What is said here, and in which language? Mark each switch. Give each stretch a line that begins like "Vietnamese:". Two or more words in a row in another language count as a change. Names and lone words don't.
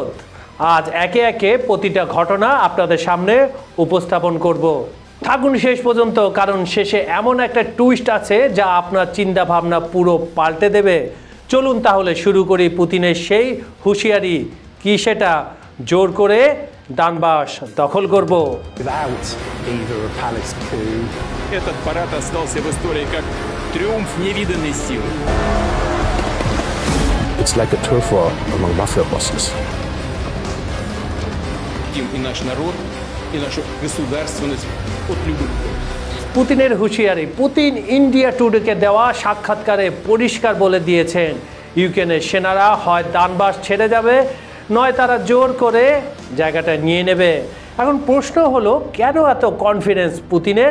Bangla: আজ একে একে প্রতিটা ঘটনা আপনাদের সামনে উপস্থাপন করব। থাকুন শেষ পর্যন্ত, কারণ শেষে এমন একটা টুইস্ট আছে যা আপনার চিন্তা ভাবনা পুরো পাল্টে দেবে। চলুন তাহলে শুরু করি পুতিনের সেই হুঁশিয়ারি, কি সেটা জোর করে ডনবাস দখল করব।
Russian: Этот парад остался в истории как триумф невиданной силы.
English: It's like a turf war among mafia bosses.
Russian: И наш народ, и нашу государственность от любых.
Bangla: পুতিনের হুঁশিয়ারি। পুতিন ইন্ডিয়া টুডেকে দেওয়া সাক্ষাৎকারে পরিষ্কার বলে দিয়েছেন ইউক্রেনের সেনারা হয় ডনবাস ছেড়ে যাবে, নয় তারা জোর করে জায়গাটা নিয়ে নেবে। এখন প্রশ্ন হলো, কেন এত কনফিডেন্স পুতিনের?